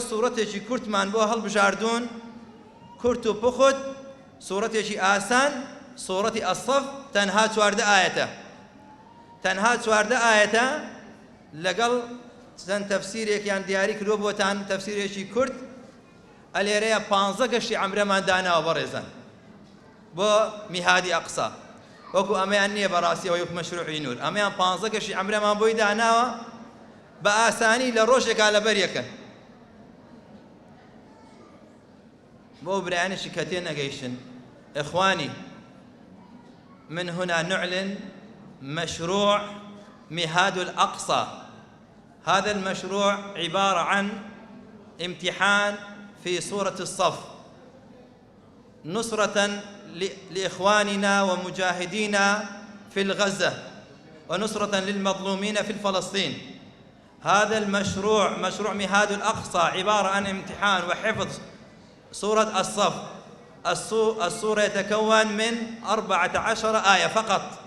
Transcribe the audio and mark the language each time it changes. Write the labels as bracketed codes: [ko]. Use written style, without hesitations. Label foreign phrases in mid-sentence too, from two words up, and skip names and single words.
[ckb] سوورەتێکی کورتمان بۆ هەڵبژاردوون کورت و پوخت سوورەتێکی ئاسان سوورەتی ئەسەف تەنها 14 ئاەتە تەنها 14 ئاەتە لەگەڵ چەند تەفسیرێکیان دیاری کردووە بۆتان تەفسیرێکی کورت ئەلێرەیە 15 گەشتی عەمرەمان داناوە بەڕێزان بۆ میهادی ئەقسا وەکو ئەمەیان نییە بەڕاستیەوە وەکو مەشروعی نور ئەمەیان 15 گەشتی عەمرەمان بۆی داناوە بە ئاسانی لە ڕۆژێکا لەبەر یەکەن بۆ برایانێکی کە تێ نەگەیشتن [ar] إخواني من هنا نعلن مشروع مهاد الأقصى هذا المشروع عبارة عن امتحان في سورة الصف نصرة لإخواننا ومجاهدينا في الغزة ونصرة للمظلومين في فلسطين هذا المشروع مشروع مهاد الأقصى عبارة عن امتحان وحفظ سورة الصف السورة يتكون من 14 آية فقط